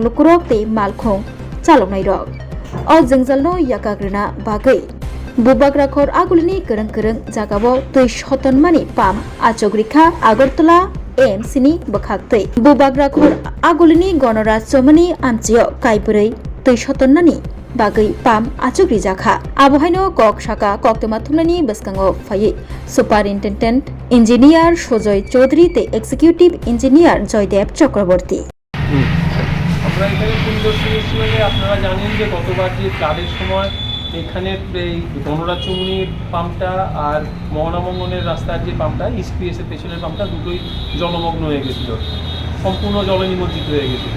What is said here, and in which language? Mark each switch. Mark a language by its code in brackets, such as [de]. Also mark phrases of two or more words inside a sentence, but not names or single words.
[trp] lukurok te malkhong chaloknai rok o jingjal yakagrina bagai bubagra khor agulini gereng jagabo tui shotonmani pam achogrikha agartala AMC ni bakhaktai bubagra khor agulini gonora chomani amchio kaiburei tui shotonnani bagai pam achogri jakha abohaino kok shaka koktema thumnani beskango phai [en] superintendent engineer [trp] Sojoy Chaudhary te [en] executive engineer [trp] Joydev Chakraborty [bn] আমরা এখানে পরিদর্শনের সময় আপনারা জানেন যে গতবার যে ফ্লাডের সময় এখানে এই গণরাজ্যমণির পাম্পটা আর মহানামঙ্গনের রাস্তার যে পাম্পটা ইস্ট পিএসের পেছনের পাম্পটা দুটোই জলমগ্ন হয়ে গেছিলো, সম্পূর্ণ জলে নিমজ্জিত হয়ে গেছিলো।